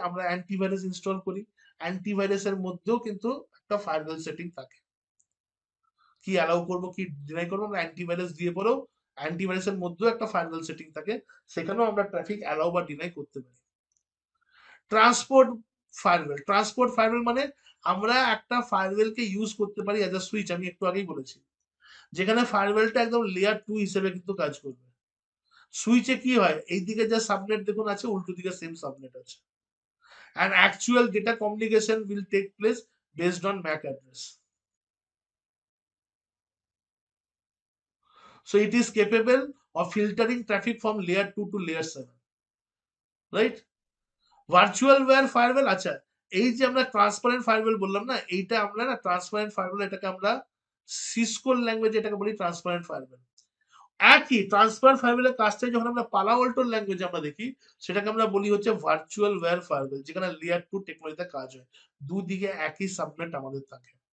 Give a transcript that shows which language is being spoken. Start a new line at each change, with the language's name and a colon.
Bangla: আমরা antivirus install করি, অ্যান্টিভাইরাসের মধ্যেও কিন্তু একটা ফায়ারওয়েল সেটিং থাকে, কি অ্যালাউ করবো কি ডিনাই করবো আমরা অ্যান্টিভাইরাস দিয়ে পরেও অ্যান্টিভাইরাসের মধ্যেও একটা ফায়ারওয়েল সেটিং থাকে, সেখানেও আমরা ট্রাফিক অ্যালাউ বা ডিনাই করতে পারি। ট্রান্সপোর্ট ফায়ারওয়েল, ট্রান্সপোর্ট ফায়ারওয়েল মানে আমরা একটা ফায়ারওয়েলকে ইউজ করতে পারি
English: as a switch,
Bangla: আমি একটু আগেই বলেছি, যেখানে ফায়ারওয়েলটা একদম লেয়ার 2 হিসেবে কিন্তু কাজ করবে। সুইচে কি হয়? এইদিকে যা সাবনেট দেখুন আছে, উল্টো দিকে সেম সাবনেট আছে,
English: and actual data communication will take place based on MAC address. So it is capable of filtering traffic from layer 2 to layer 7, right?
Bangla: Virtual wire farewell, আচ্ছা এই যে আমরা ট্রান্সপারেন্ট ফায়ারওয়েল বললাম না, এইটা আমরা না ট্রান্সপারেন্ট ফায়ারওয়েল এটাকে আমরা সিসকোর ল্যাঙ্গুয়েজে এটাকে বলি ট্রান্সপারেন্ট ফায়ারওয়েল। একই ট্রান্সপারেন্ট ফায়ারওয়েলের কাজটাই যখন আমরা পালা অল্টোর ল্যাঙ্গুয়েজে আমরা দেখি, সেটাকে আমরা বলি হচ্ছে ভার্চুয়াল ওয়্যার ফায়ারওয়েল, যেখানে লেয়ার 2 টেকনোলজিতে কাজ হয়, দুদিকে একই সাবনেট আমাদের থাকে।